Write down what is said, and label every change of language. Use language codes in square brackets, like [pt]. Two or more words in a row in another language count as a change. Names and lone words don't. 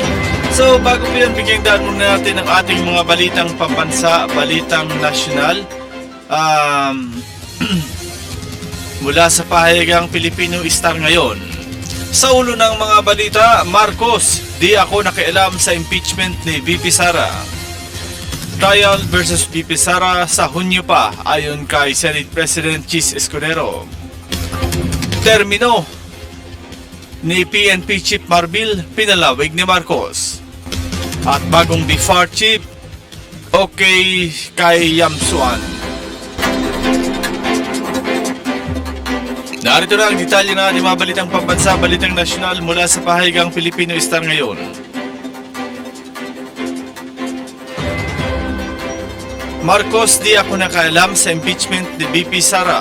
[tl] So, bago po yan, bigyan daan muna natin ang ating mga balitang pambansa, balitang nasyonal. Mula sa pahayagang Pilipino Star ngayon. Sa ulo ng mga balita, Marcos, di ako nakialam sa impeachment ni VP Sara. Trial versus VP Sara sa Hunyo pa, ayon kay Senate President Chis Escudero. Termino ni PNP Chief Marbil, pinalawig ni Marcos. At bagong BIFAR Chief, okay kay Yamsuan. Narito na ang detalye na ating mga balitang pambansa, balitang nasyonal mula sa pahayagang Pilipino Star ngayon. Marcos, di ako nakaalam sa impeachment ni VP Sara.